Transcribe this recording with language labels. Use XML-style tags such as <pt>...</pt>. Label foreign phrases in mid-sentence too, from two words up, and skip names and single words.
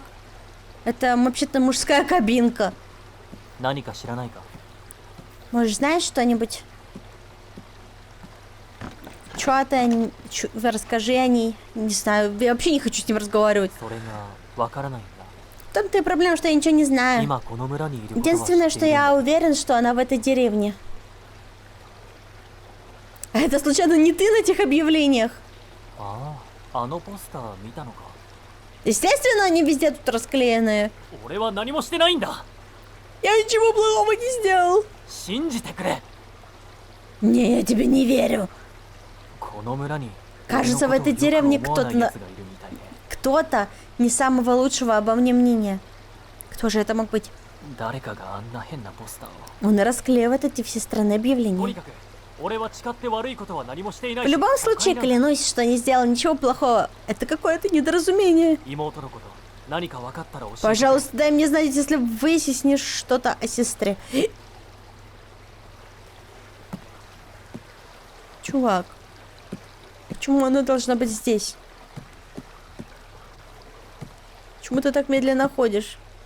<ru>Это вообще-то мужская кабинка. Может, знаешь что-нибудь? Чё ты, расскажи о ней. Не знаю, я вообще не хочу с ним разговаривать. В том-то и проблема, что я ничего не знаю.</ru> <ja>今この村にいることは知っているんだ。</ja> <ru>Единственное, что я уверен, что она в этой деревне. А это случайно не ты на этих объявлениях?</ru> <ja>ああ、あのポスター見たのか。</ja> <ru>Естественно, они везде тут расклеенные.</ru> <ja>俺は何もしてないんだ。</ja> <ru>Я ничего плохого не сделал.</ru> <ja>信じてくれ。</ja> <ru>Не, я тебе не верю.</ru> <ja>この村に</ja> <ru>Кажется, в этой деревне кто-то не самого лучшего обо мне мнения. Кто же это мог быть?</ru> <ja>誰かがあんな変なポスターを。</ja> <ru>Он расклеивает эти всестранные</ru> <ja>とに</ja> <ru>объявления.</ru> <ja>かく俺は誓って悪いことは何もしていない</ja> <ru>В</ru> <ja>し。</ja> <ru>любом случае, клянусь, что не сделал ничего плохого. Это какое-то недоразумение.</ru> <ja>妹のこと何か分かったら教えてくれ。</ja> <ru>Пожалуйста, дай мне знать, если выяснишь что-то о сестре. Чувак, почему она должна быть здесь? Почему ты так медленно ходишь?</ru>